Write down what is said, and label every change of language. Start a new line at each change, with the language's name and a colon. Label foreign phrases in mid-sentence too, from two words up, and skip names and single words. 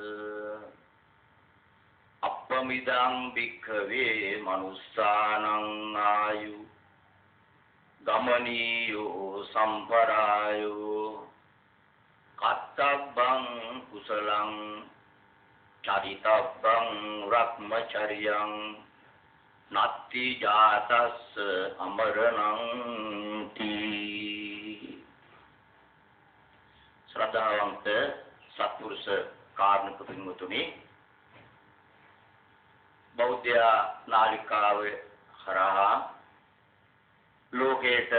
Pali: අප්පමිදං භික්ඛවේ මනුස්සානං ආයු ගමනීයෝ සම්පරායෝ කත්තබ්බං කුසලං චරිතබ්බං රක්මචරියං නත්ති ජාතස්ස අමරණං තී.
Sinhala: ශ්‍රද්ධාවන්ත සත්පුරුෂ කාර්මික පින්වතුනි, බෞද්ධ නාලිකාව හරහා ලෝකයට